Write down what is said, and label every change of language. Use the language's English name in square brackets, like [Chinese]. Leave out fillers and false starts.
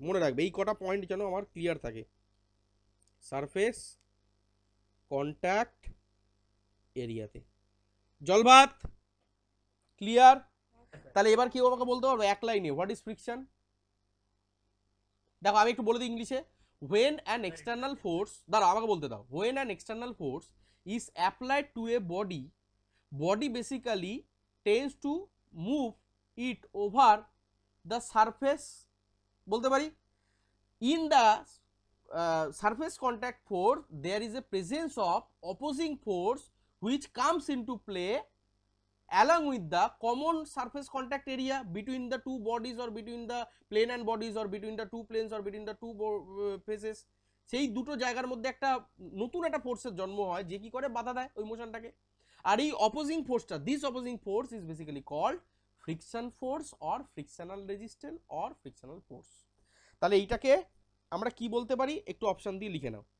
[Bangla] মনে রাখবে এই কটা পয়েন্ট যেন আমার ক্লিয়ার থাকে। সারফেস কন্ট্যাক্ট এরিয়াতে। জলভাত? ক্লিয়ার? তাহলে এবার কি আমাকে বলতে পারবো এক লাইনে [English] What is friction? [Bangla] দেখো আমি একটু বলে দিই ইংলিশে। [English] when an external force, [Bangla] দাঁড়াও আমাকে বলতে দাও, [English] when an external force is applied to a body, body basically tends to move it over the surface, [Bangla] বলতে পারি [English] in the surface contact force there is a presence of opposing force which comes into play along with the common surface contact area between the two bodies or between the plane and bodies or between the two planes or between the two faces। [Bangla] সেই দুটো জায়গার মধ্যে একটা নতুন একটা ফোর্সের জন্ম হয় যে কি করে বাধা দেয় ওই মোশনটাকে। আর এই opposing ফোর্সটা, [English] This opposing force is basically called friction force or frictional resistance or frictional force. [Bangla] তাহলে এইটাকে আমরা কি বলতে পারি, একটু অপশন দিয়ে লিখে নাও।